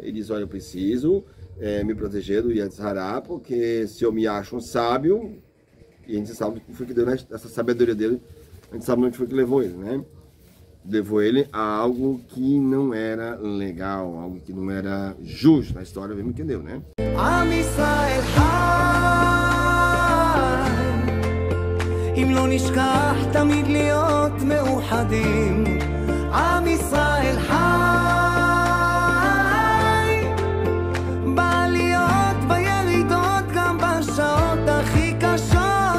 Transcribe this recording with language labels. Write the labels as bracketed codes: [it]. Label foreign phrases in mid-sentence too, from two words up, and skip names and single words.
[pt] Ele diz: olha, eu preciso me proteger do [he] יצר הרע, [pt] porque se eu me acho um sábio, e a gente sabe o que foi que deu essa sabedoria dele, a gente sabe onde foi que levou ele, né? Levou ele a algo que não era legal, algo que não era justo. Na história mesmo que deu, né? [he] עם ישראל חי, אם לא נשכח תמיד להיות מאוחדים. עם ישראל חי, בעליות בירידות גם בשעות הכי קשות.